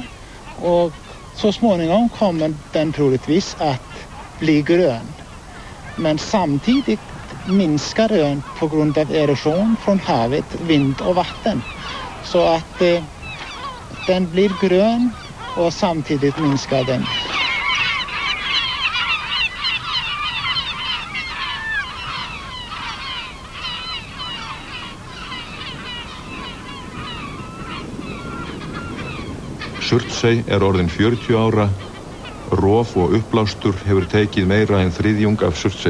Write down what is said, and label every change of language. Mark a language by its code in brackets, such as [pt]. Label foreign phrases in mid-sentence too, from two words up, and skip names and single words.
[sv] Och så småningom kommer den troligtvis att bli grön. Men samtidigt minskar ön på grund av erosion från havet, vind och vatten. Så att den blir grön och samtidigt minskar den. [is] Surtsey er orðin 40 ára, rof og uppblástur hefur tekið meira en þriðjung af Surtsey.